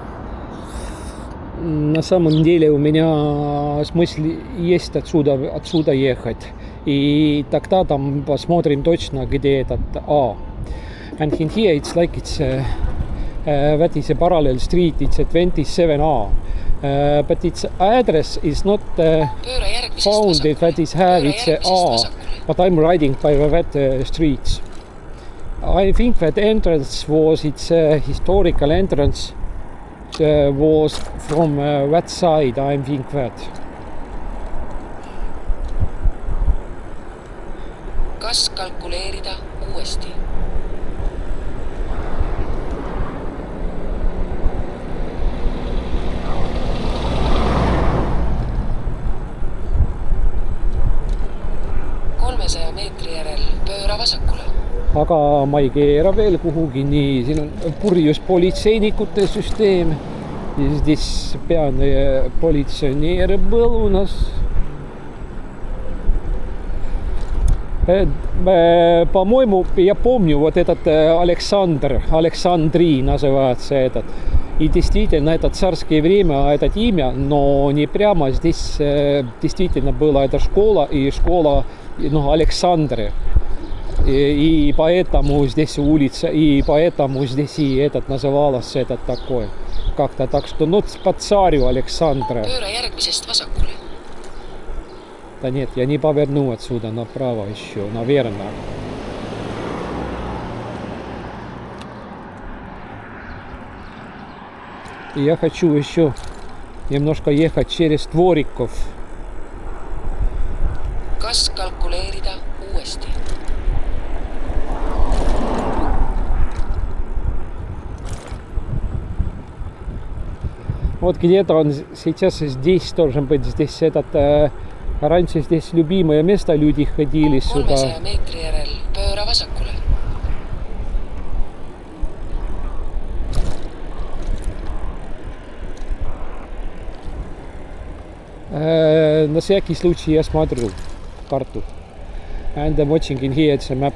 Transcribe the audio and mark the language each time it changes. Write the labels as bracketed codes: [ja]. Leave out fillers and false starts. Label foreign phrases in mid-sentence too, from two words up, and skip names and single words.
[ru] На самом деле у меня смысл есть отсюда ехать. И тогда там посмотрим точно, где этот A. [en] And in here it's like that is a parallel street, it's a 27A. But its address is not founded that is have it's A. But I'm riding by that streets. I think that entrance was its historical entrance was from that side. I think that. [et] Kas kalkuleerida uuesti? meetri järel pööra vasakule. Aga ma ei keera veel kuhugi nii, siin on purjus politseinikute süsteem. [ru] Здесь пьяный полиционер был у нас. По-моему, я помню, вот этот Александрий называется этот. И действительно, это царское время, это имя, но не прямо здесь действительно была эта школа, и школа, ну, Александры. И поэтому здесь улица, и поэтому здесь и этот называлось этот такой. Как-то так, что, ну, по царю Александра. [et] Pööra järgmisest vasakule. [ru] Да нет, я не поверну отсюда направо еще, наверное. И я хочу еще немножко ехать через Двориков. [et] Kas kalkuleerida uuesti? [ru] Вот где-то он сейчас здесь должен быть, здесь этот, раньше здесь любимое место, люди ходили 300 сюда. [et] meetri järel pööra vasakule. [ru] На всякий случай я смотрю карту. [en] And I'm watching in here, it's a map.